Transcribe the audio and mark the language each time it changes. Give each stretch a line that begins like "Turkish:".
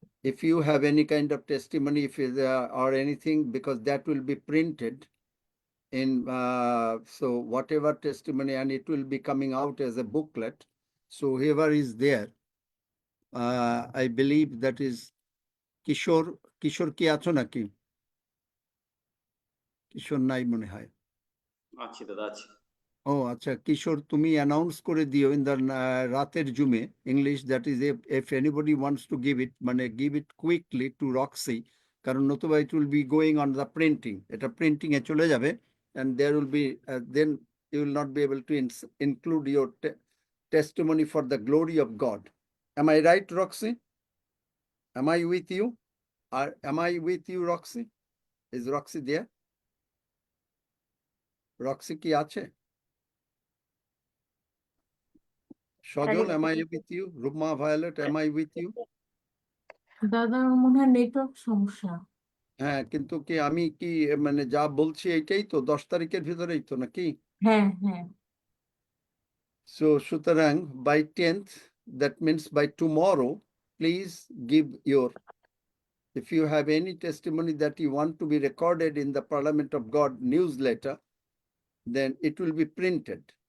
English: If you have any kind of testimony, if is or anything, because that will be printed in so whatever testimony, and it will be coming out as a booklet. So whoever is there, I believe that is Kishore
Bangla: ki acho naki? Kishore nai mone hai. আছি দাদা আছি ও আচ্ছা, কিশোর তুমি announce করে দিও
English: in the
Bangla: রাতের জুমে
English: English, that is if anybody wants to give it, মানে give it quickly to Roxy,
Bangla: কারণ নতুবা
English: it will be going on the printing,
Bangla: এটা প্রিন্টিং এ চলে যাবে,
English: And there will be then you will not be able to include your testimony for the glory of God. Am I right, Roxy? Am I with you? Am I with you, Roxy? Is Roxy there?
Bangla: Roxy কি আছে?
English: Shojol, am I with you? Rupma, Violet, am I with you?
Bangla: দাদা মনে হয় network সমস্যা। হ্যাঁ, কিন্তু কি আমি কি মানে যা বলছি এইটাই তো 10 তারিখের ভিতরেই তো নাকি? হ্যাঁ হ্যাঁ।
English: So সুতরাং by 10th, that means by tomorrow, please give your, if you have any testimony that you want to be recorded in the Parliament of God newsletter, then it will be printed.